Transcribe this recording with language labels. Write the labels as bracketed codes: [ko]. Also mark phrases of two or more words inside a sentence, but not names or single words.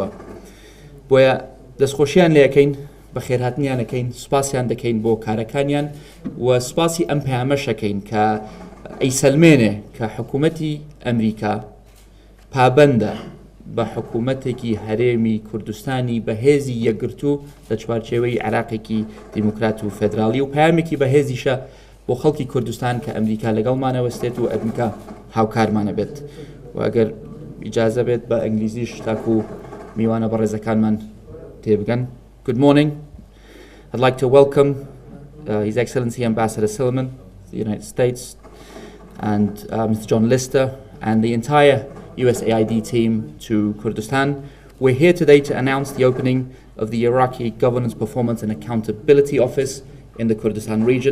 [ckb] بۆیە دەستخۆشیان لێەکەین، بە خێرهاتنیانەکەین، سوپاسیان دەکەین بۆ کارەکانیان و سوپاسی ئەم پەیامەشەکەین کە ئەیسەلمێنێ کە حکوومەتی ئەمریکا پابەندە بە حکوومەتێکی هەرێمی کوردستانی بەهێزی یەکگرتوو لە چوارچێوەی عێراقێکی دیموکرات و فێدراڵی و پەیامێکی بەهێزیشە بۆ خەڵکی کوردستان کە ئەمریکا لەگەڵمانەوەستێت و ئەمریکا هاوکارمانە بێت. و ئەگەر ئیجازە بێت بە ئەنگلیزیش تاکو میوانە بە ڕێزەکانمان تێبگەن. [en] Good morning. I'd like to welcome His Excellency Ambassador Silliman, the United States, and Mr. John Lister, and the entire USAID team to Kurdistan. We're here today to announce the opening of the Iraqi Governance, Performance and Accountability Office in the Kurdistan region.